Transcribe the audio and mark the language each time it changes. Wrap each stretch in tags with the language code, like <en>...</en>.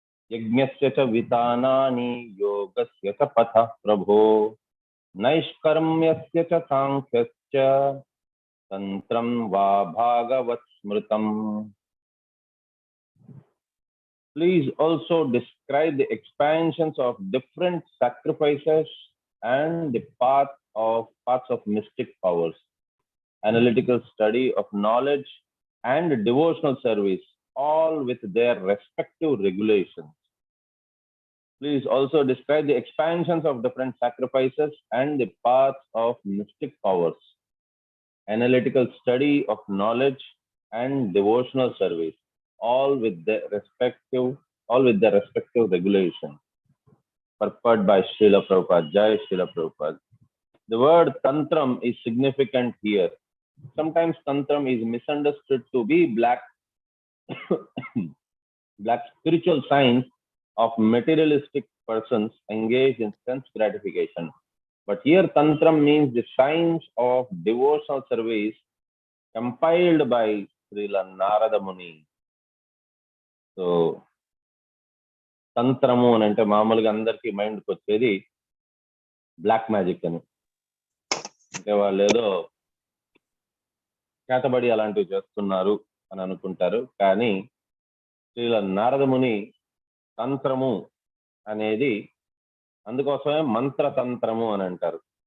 <sa>యజ్ఞస్య చ వితానాని యోగస్య చ పథః ప్రభో నైష్కర్మ్యస్య చ సాంఖ్యస్య తంత్రం వా Bhagwat స్మృతం.</sa> <en>Please also describe the expansions of different sacrifices and the paths of mystic powers, analytical study of knowledge and devotional service, all with their respective regulations. Please also describe the expansions of different sacrifices and the paths of mystic powers, analytical study of knowledge and devotional service, all with their respective regulations. Purport by Srila Prabhupada. Jai Srila Prabhupada. The word tantram is significant here. Sometimes tantram is misunderstood to be black spiritual science of materialistic persons engaged in sense gratification. But here tantram means the science of devotional service compiled by Srila Narada Muni.</en> <te>So తంత్రము అని అంటే మామూలుగా అందరికీ మైండ్కి వచ్చేది black magic అని, అంటే వాళ్ళు ఏదో చేతబడి అలాంటివి చేస్తున్నారు అని అనుకుంటారు. కానీ శ్రీల నారదముని తంత్రము అనేది అందుకోసమే మంత్రతంత్రము అని అంటారు.</te>